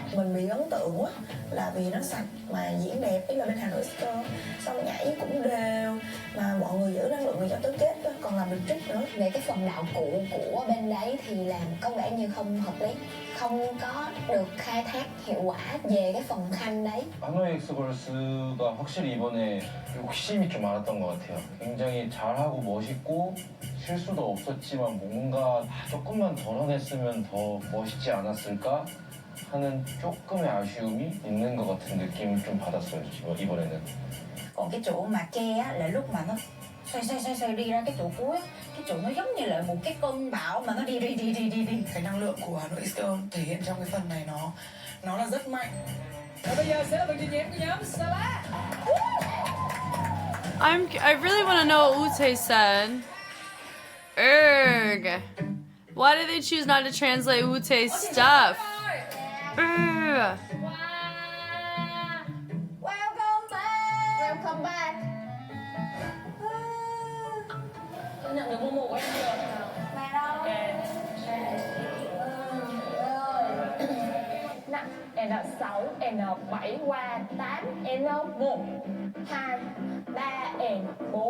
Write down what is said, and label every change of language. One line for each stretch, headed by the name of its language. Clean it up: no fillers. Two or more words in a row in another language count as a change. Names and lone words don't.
Vietnamese: Mình bị ấn tượng quá là vì nó sạch mà diễn đẹp, ý là bên Hanoi X-Girls xong nhảy cũng đều mà mọi người giữ năng lượng cho tới kết đó, còn làm được trick nữa. Về cái phần đạo cụ của bên đấy thì làm có vẻ như không hợp lý, không có được khai thác hiệu quả về cái phần khăn đấy.
Korean: 하노이 엑스걸스가 확실히 이번에 욕심이 좀 많았던 것 같아요. 굉장히 잘하고 멋있고 실수도 없었지만 뭔가 조금만 덜어냈으면 더 멋있지 않았을까 하는 조금의 아쉬움이 있는 것 같은 느낌을 좀 받았어요, 이번에는.
Vietnamese: Còn cái chỗ mà ke á, là lúc mà nó xoay đi ra cái chỗ cuối á, cái chỗ nó giống như là một cái cơn bão mà nó đi. Cái năng lượng của Hanoi X-Girls thể hiện trong cái phần này nó là rất mạnh. Và bây giờ sẽ là phần trình diễn của nhóm Salad.
English: I really want to know what Ute said. Erg. Why did they choose not to translate Ute's stuff? Erg.
Vietnamese: Welcome back. Tôi nhận được Momo của em chưa? Mẹ đâu? Nặng N6, N7 qua 8, N1, 2, 3, N4.